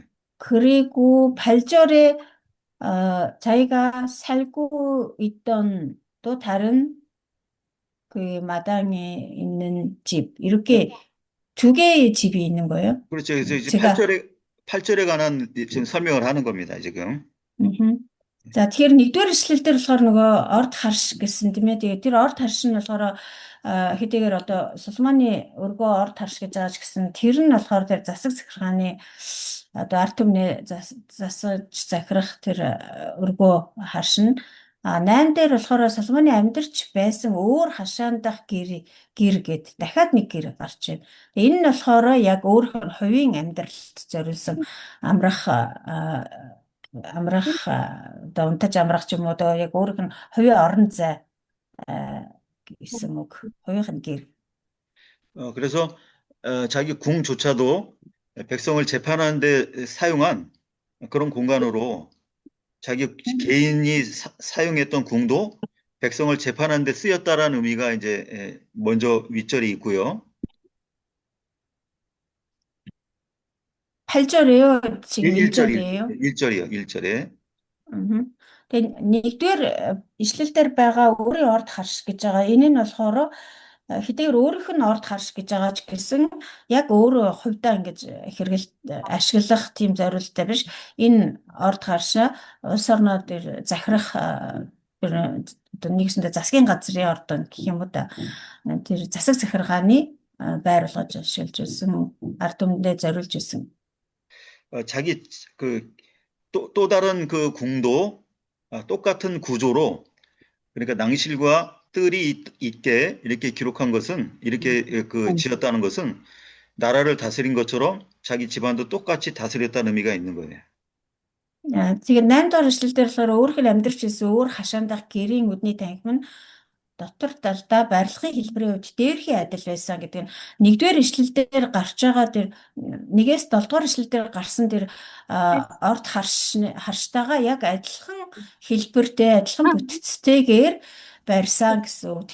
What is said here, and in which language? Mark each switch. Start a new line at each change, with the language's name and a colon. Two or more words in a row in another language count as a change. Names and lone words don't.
Korean: 그리고 8절에 자기가 살고 있던 또 다른 그 마당에 있는 집, 이렇게 두 개의 집이 있는 거예요. 그렇죠. 그래서 이제 8절에 관한 지금 설명을 하는 겁니다, 지금.
Mongolian: За тэгэхээр 1-р эшлэл дээр болохоор нөгөө орд харш гэсэн тийм ээ. Тэгээд тэр орд харш нь болохоор хэдийгээр одоо Соломоны өргөө орд харш гэж байгаа ч гэсэн тэр нь болохоор тэр засаг захиргааны одоо ард түмний засаж захирах тэр өргөө харш нь А 8 дээр болохоор Соломоны амьдарч байсан өөр хашаан дах гэр гэд дахиад нэг гэр гарч байна. Энэ нь болохоор яг өөрийнх нь хувийн амьдралд зориулсан амрах одоо унтаж амрах ч юм уу одоо яг өөрийнх нь хувийн орон зай гэсэн үг. хувийнх нь гэр.
Korean: 그래서 자기 궁조차도 백성을 재판하는 데 사용한 그런 공간으로 자기 개인이 사용했던 궁도 백성을 재판하는 데 쓰였다라는 의미가 이제 먼저 윗절이 있고요. 8절이에요? 지금 1절, 1절이에요? 1절이요, 1절에.
Mongolian: Тэгээ нэгдүгээр ишлэл дээр байгаа өөрийн орд харш гэж байгаа. Энэ нь болохоор хэдийгээр өөрийнх нь орд харш гэж байгаа ч гэсэн яг өөрөө хувьдаа ингэж ашиглах тийм зорилттой биш. Энэ орд харшаа улс орноо дээр захирах одоо нэгсэндээ засгийн газрын ордон гэх юм уу да. Тэр засаг захиргааны байр болгож ашиглаж байсан, ард түмэндээ зориулж байсан.
Korean: 자기 또 다른 그 궁도 똑같은 구조로 그러니까 낭실과 뜰이 있게 이렇게 기록한 것은 이렇게 지었다는 것은 나라를 다스린 것처럼 자기 집안도 똑같이 다스렸다는 의미가 있는 거예요.
Mongolian: Тэгээ 8 дугаар эшлэлдэр болохоор өөрөөр амьдарч ирсэн өөр хашаандах гэрийн үдний танхим нь дотор талдаа барилгын хэлбэрийн хувьд дээрхий адил байсан гэдэг нь нэгдүгээр ишлэлдэр гарч байгаа тэр 1-ээс 7 дугаар ишлэлдэр гарсан тэр орд харштайгаа яг адилхан хэлбэртэй адилхан бүтцтэйгээр барьсан гэсэн үг.